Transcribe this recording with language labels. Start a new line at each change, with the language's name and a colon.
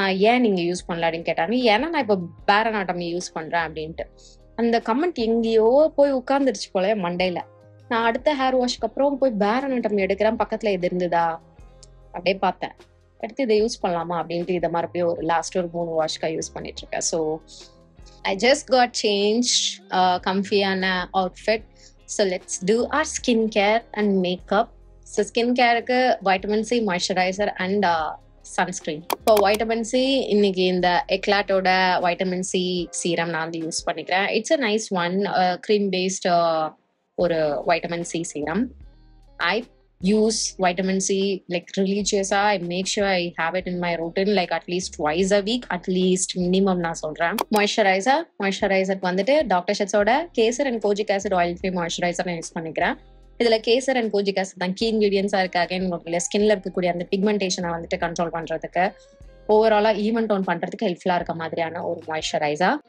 Tamil: ஏன் நீங்க யூஸ் பண்ணல அப்படின்னு கேட்டாங்க. ஏன்னா நான் இப்போ பேர் அனாட்டமி யூஸ் பண்றேன் அப்படின்ட்டு. அந்த கமெண்ட் எங்கேயோ போய் உட்கார்ந்துருச்சு போல மண்டையில. நான் அடுத்த ஹேர் வாஷ்க்கு அப்புறம் போய் பேர் அனாட்டமி எடுக்கிறேன், பக்கத்துல இது இருந்ததா அப்படியே பார்த்தேன், எடுத்து இதை யூஸ் பண்ணலாமா அப்படின்ட்டு இதை மறுபடியும் ஒரு லாஸ்ட் ஒரு 3 வாஷ்க்கா யூஸ் பண்ணிட்டு இருக்கேன்.
English: So I just got changed comfy-ஆன outfit. So let's do our skincare and makeup. So skincare-க்கு vitamin C moisturizer and sunscreen. For vitamin C
Tamil: இன்னைக்கு இந்த எக்லாட்டோட
English: vitamin C serum
Tamil: நான் வந்து யூஸ் பண்ணிக்கிறேன்.
English: It's a nice one, cream based ஒரு vitamin C serum. I use vitamin C like religiously. I make sure I have it in my routine like at least twice a week, at least minimum
Tamil: நான் சொல்றேன். Moisturizer வந்துட்டு doctor ஷெட்ஸோட kesar and kojic acid oil free moisturiser நான் use பண்ணிக்கிறேன். இதுல kesar and kojic acid தான் key இன்கிரீடியன்ஸா இருக்காங்க உங்களுக்கு ஸ்கின்ல இருக்கக்கூடிய அந்த பிக்மெண்டேஷனை வந்துட்டு கண்ட்ரோல் பண்றதுக்கு, ஓவராலா ஈவன் டோன் பண்றதுக்கு ஹெல்ப்ஃபுல்லா இருக்க மாதிரியான ஒரு மாய்ஸ்சரைசர்.